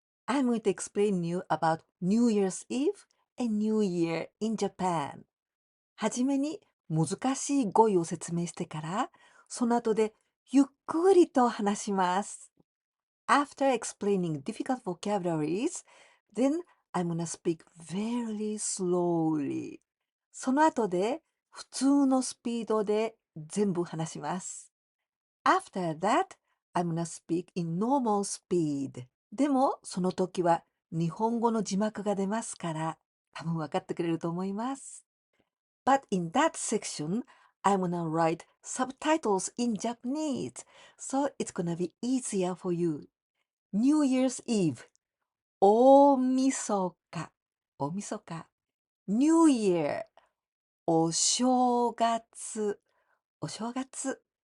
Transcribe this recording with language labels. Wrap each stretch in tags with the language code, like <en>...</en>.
<en>I'm going to explain you about New Year's Eve and New Year in Japan.</en> <ja>はじめに難しい語彙を説明してから、その後でゆっくりと話します。</ja> <en>After explaining difficult vocabularies, then I'm gonna speak very slowly.</en> <ja>その後で普通のスピードで全部話します。</ja> <en>After that, I'm gonna speak in normal speed.</en> <ja>でもその時は日本語の字幕が出ますから、多分分かってくれると思います。</ja> <en>But in that section, I'm gonna write subtitles in Japanese, so it's gonna be easier for you. New Year's Eve, 大晦日、大晦日。 New Year, お正月、お正月。</en>